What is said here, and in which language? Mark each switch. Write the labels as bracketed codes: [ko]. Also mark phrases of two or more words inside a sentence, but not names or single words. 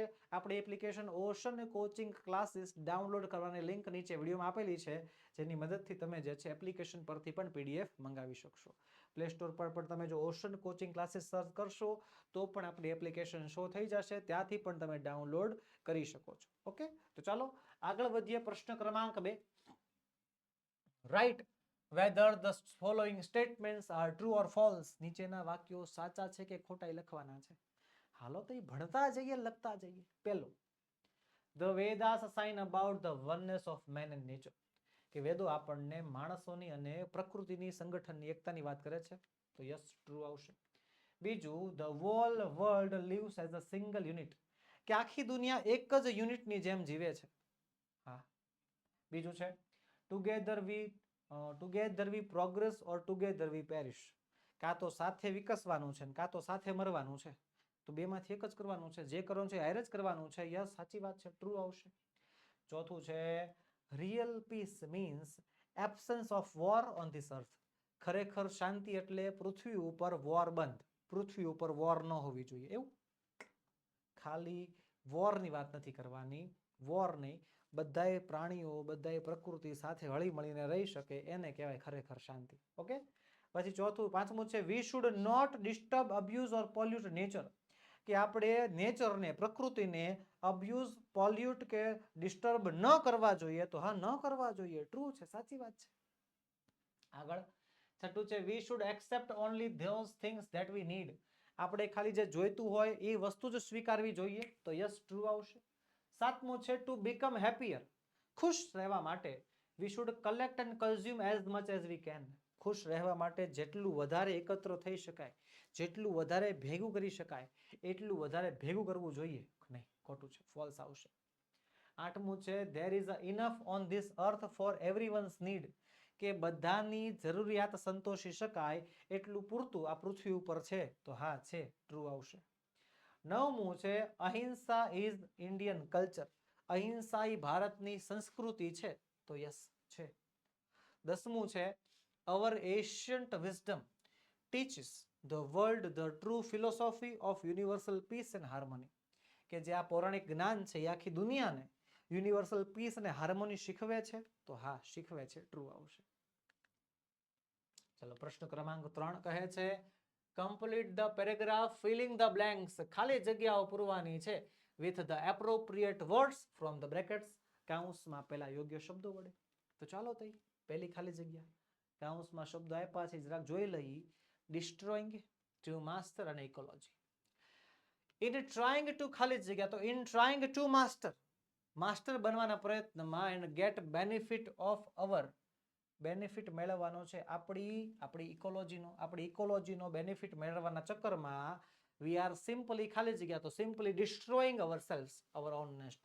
[gu] આપણી એપ્લિકેશન ઓશન કોચિંગ ક્લાસીસ ડાઉનલોડ કરવાની લિંક નીચે વિડીયોમાં આપેલી છે, જેની મદદથી તમે જે છે એપ્લિકેશન પરથી પણ પીડીએફ મંગાવી શકશો. પ્લે સ્ટોર પર પણ તમે જો ઓશન કોચિંગ ક્લાસીસ સર્ચ કરશો તો પણ આપણી એપ્લિકેશન શો થઈ જશે, ત્યાંથી પણ તમે ડાઉનલોડ કરી શકો છો. ઓકે, તો ચાલો આગળ વધીએ. પ્રશ્ન ક્રમાંક 2. [en] રાઇટ whether the following statements are true or false. [gu] નીચેના વાક્યો સાચા છે કે ખોટા લખવાના છે. હાલો તો ભણતા જઈએ, લખતા જઈએ. પહેલો, [en] the Vedas assign about the oneness of man and nature. [gu] કે વેદો આપણને માણસોની અને પ્રકૃતિની સંગઠનની એકતાની વાત કરે છે, તો યસ, ટ્રુ આવશે. બીજું, [en] the whole world lives as a single unit. [gu] કે આખી દુનિયા એક જ યુનિટની જેમ જીવે છે. હા. બીજું છે, [en] together we progress or together we perish. [gu] કાં તો સાથે વિકસવાનું છે, કાં તો સાથે મરવાનું છે, તો બેમાંથી એક જ કરવાનું છે. જે કરવાનું છે હારે જ કરવાનું છે. યસ, સાચી વાત છે, ટ્રુ આવશે. ચોથું છે, [en] real peace means absence of war on this earth. [gu] ખરેખર શાંતિ એટલે પૃથ્વી ઉપર વોર બંધ, પૃથ્વી ઉપર વોર ન હોવી જોઈએ. એવું ખાલી વોરની વાત નથી કરવાની, વોર નહીં, બધાય પ્રાણીઓ, બધાય પ્રકૃતિ સાથે હળી મળીને રહી શકે, એને કહેવાય ખરેખર શાંતિ. ઓકે. પછી પાંચમું છે, [en] we should not disturb, abuse or pollute nature. [gu] કે આપણે નેચરને, પ્રકૃતિને અબ્યુઝ, પોલ્યુટ કે ડિસ્ટર્બ ન કરવા જોઈએ. તો હા, ન કરવા જોઈએ, ટ્રુ છે, સાચી વાત છે. આગળ છઠ્ઠું છે, [en] we should accept only those things that we need. [gu] આપણે ખાલી જે જોઈતું હોય એ વસ્તુ જ સ્વીકારવી જોઈએ, તો યસ, ટ્રુ આવશે. સાતમું છે, [en] to become happier. [gu] ખુશ રહેવા માટે [en] we should collect and consume as much as we can. [gu] ખુશ રહેવા માટે જેટલું વધારે એકત્ર થઈ શકાય, જેટલું વધારે ભેગું કરી શકાય એટલું વધારે ભેગું કરવું જોઈએ. નહીં, ખોટું છે, ફોલ્સ આવશે. 8મું છે [en] there is enough on this earth for everyone's need, [gu] કે બધાની જરૂરિયાત સંતોષી શકાય એટલું પૂરતું આ પૃથ્વી ઉપર છે. તો હા છે, ટ્રુ આવશે. 9મું છે અહિંસા [en] is Indian culture, [gu] અહિંસા એ ભારતની સંસ્કૃતિ છે. તો યસ છે. 10મું છે [en] our ancient wisdom teaches the world the true philosophy of universal peace and harmony, [gu] કે જે આ પૌરાણિક જ્ઞાન છે એ આખી દુનિયાને [en] universal peace [gu] અને હાર્મોની શીખવે છે. તો હા શીખવે છે, ટ્રુ આવશે. ચલો પ્રશ્ન ક્રમાંક 3 કહે છે [en] complete the paragraph filling the blanks, [gu] ખાલી જગ્યાઓ પૂરવાની છે [en] with the appropriate words from the brackets, [gu] કૌંસમાં પેલા યોગ્ય શબ્દો વડે. તો ચાલો તઈ પહેલી ખાલી જગ્યા કૌંસમાં શબ્દો આપ્યા છે જરાક જોઈ લઈએ. [en] destroying to master અને ecology. in trying to [gu] ખાલી જગ્યા, તો [en] in trying to master [gu] બનવાના પ્રયત્નમાં [en] and get benefit of our, [gu] બેનિફિટ મેળવવાનો છે આપણી ઇકોલોજીનો બેનિફિટ મેળવવાના ચક્કરમાં [en] we are simply [gu] ખાલી જગ્યા, તો [en] simply destroying ourselves, our own nest.